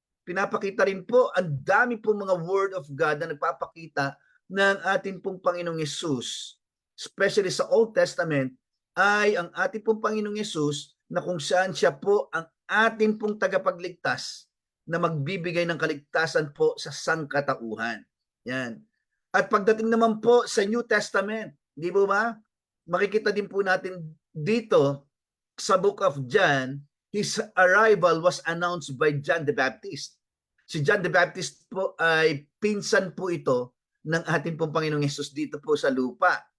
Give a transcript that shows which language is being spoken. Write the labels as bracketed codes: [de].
[tl] Pinapakita rin po, ang dami po mga word of God na nagpapakita ng ating pong Panginoong Yesus, especially sa Old Testament, ay ang ating pong Panginoong Yesus na kung saan siya po ang ating pong tagapagligtas na magbibigay ng kaligtasan po sa sangkatauhan. Yan. At pagdating naman po sa New Testament, di ba ba? Makikita din po natin dito sa [en] book of John, His arrival was announced by John the Baptist. [tl] Si John the Baptist po ay pinsan po ito ng ating pong Panginoong Yesus dito po sa lupa.